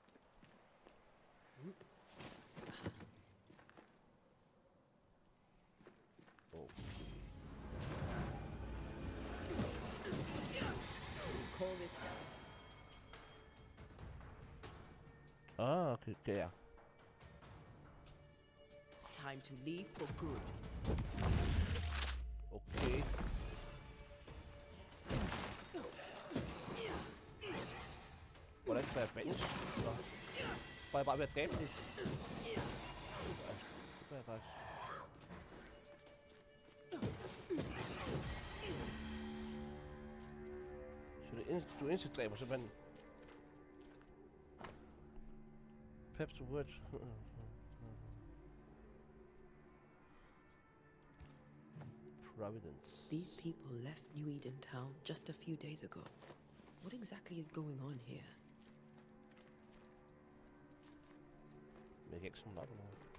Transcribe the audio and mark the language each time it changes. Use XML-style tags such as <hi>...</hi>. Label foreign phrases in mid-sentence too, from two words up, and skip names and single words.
<en>Oh. Call it. Ah, okay, ja. Time to leave for good.</en> <da>Okay. Hvordan kan jeg banish? Nå. Får jeg bare ved at dræbe det? Det gør jeg faktisk. Så du instant-dræber simpelthen.</da> <en>Peps to word. Providence. These people left New Eden town just a few days ago. What exactly is going on here?</en> <da>Jeg kan ikke samle op eller noget.</da>